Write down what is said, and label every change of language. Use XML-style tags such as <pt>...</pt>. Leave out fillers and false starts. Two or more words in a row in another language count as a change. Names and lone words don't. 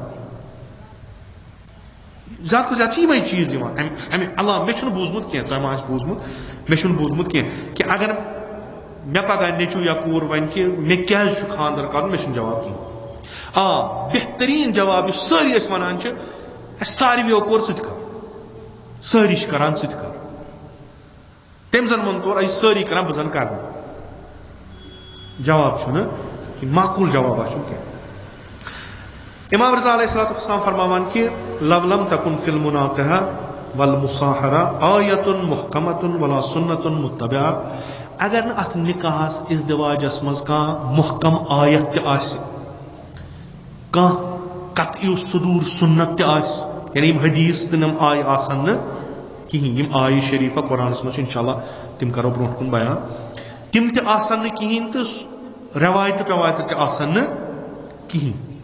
<ks>زیادٕ کھۄتہٕ زیادٕ چھِ یِمے چیٖز یِوان امہِ علاوٕ مےٚ چھُنہٕ بوٗزمُت کینٛہہ تۄہہِ ما آسہِ بوٗزمُت مےٚ چھُنہٕ بوٗزمُت کینٛہہ کہِ اگر مےٚ پگاہ نیٚچوٗ یا کوٗر وَنہِ کہِ مےٚ کیازِ چھُ خاندر کرُن مےٚ چھُنہٕ جواب کینٛہہ آ بہتریٖن جواب یُس سٲری أسۍ وَنان چھِ اَسہِ ساروِیو کوٚر ژٕ تہِ کر سٲری چھِ کران ژٕ تہِ کر تٔمۍ زن ووٚن تورٕ أسۍ سٲری کران بہٕ زن کرنہٕ جواب چھُنہٕ معقوٗل جوابا چھُنہٕ کینٛہہ امام رضا</ks> <ar>علیہ الصلوۃ والسلام</ar> <ks>فرماوان کہ</ks> <ar>لو لم تکن فی المناکحہ والمصاحرہ آیۃ محکمۃ ولا سنۃ متبعہ</ar> <ks>اگر نہ اتھ نکاحس ازدواجس منٛز کانٛہہ محکم آیت تہِ آسہِ کانٛہہ قطعی صدور سنت تہِ آسہِ یعنی یم حدیث تم آیہ آسن کہین یم آیہ شریفہ قرآنس مجھ انشاءاللہ تم کرو برونٹ کن بیان تم تہ آسن کہین تو روایت تہ آسن کہین</ks>